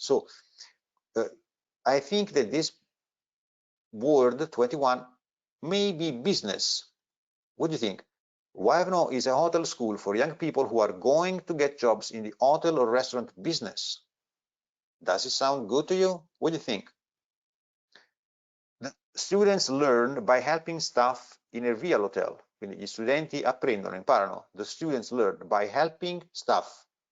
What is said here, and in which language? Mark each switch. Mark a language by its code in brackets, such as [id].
[en] So I think that this word 21 may be business. What do you think? Wivno is a hotel school for young people who are going to get jobs in the hotel or restaurant business. Does it sound good to you? What do you think? The students learn by helping staff in a real hotel. [it] Quindi gli studenti apprendono, imparano. [en] The students learn by helping staff.